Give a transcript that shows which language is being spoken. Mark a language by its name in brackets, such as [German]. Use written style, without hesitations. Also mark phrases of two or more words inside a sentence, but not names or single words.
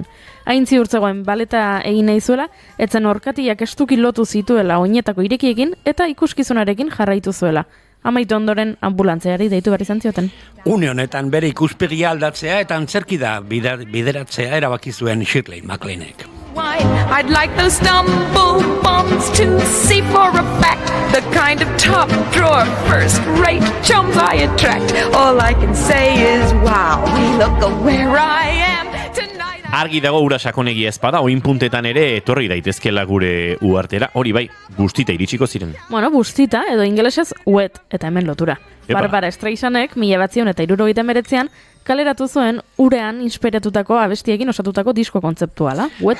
[Basque] Hain ziurtzegoen baleta egin nahi zuela, etzen orkatiak estuki lotu zituela oinetako irekiekin eta ikuskizunarekin jarraitu zuela. Amaitu ondoren ambulantzeari deitu behar izan zioten. Une honetan bere ikuspegia aldatzea eta antzerkida bideratzea erabaki zuen Shirley MacLainek. [English] I'd like those stumble bumps to see for a fact the kind of top drawer first-rate chums I attract. All I can say is wow, look where I am tonight. [Basque] Argi dago ura sakonegia ezpada, oin puntetan ere etorri daitezkela gure uhartera, hori bai, bustita iritsiko ziren. Bueno, bustita edo ingelesez wet eta hemen lotura. Epa. Barbara Streisanek 1979an kaleratu zuen urean inspiratutako abestiekin osatutako disko kontzeptuala, wet.